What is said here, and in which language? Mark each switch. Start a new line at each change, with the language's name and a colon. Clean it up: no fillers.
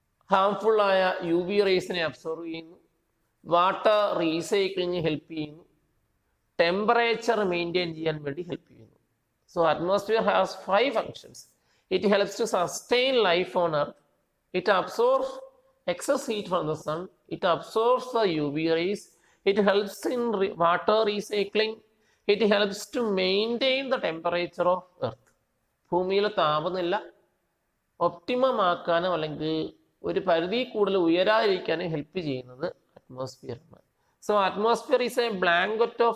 Malayalam: ഹാംഫുള്ളായ UV റേസിനെ absorb ചെയ്യുന്നു. Water recycling help ചെയ്യുന്നു. Temperature maintain ചെയ്യാൻ വേണ്ടി ഹെൽപ്പ് ചെയ്യുന്നു.
English: So atmosphere has 5 functions. It helps to sustain life on earth. It absorbs excess heat from the sun. It absorbs the UV rays. It helps in water recycling. It helps to maintain the temperature of earth.
Malayalam: ഭൂമിയിലെ താപനില optimum ആക്കാനും അല്ലെങ്കിൽ ഒരു പരിധി കൂടുതൽ ഉയരാതിരിക്കാനും help ചെയ്യുന്നത് atmosphere ആണ്.
English: so atmosphere is a blanket of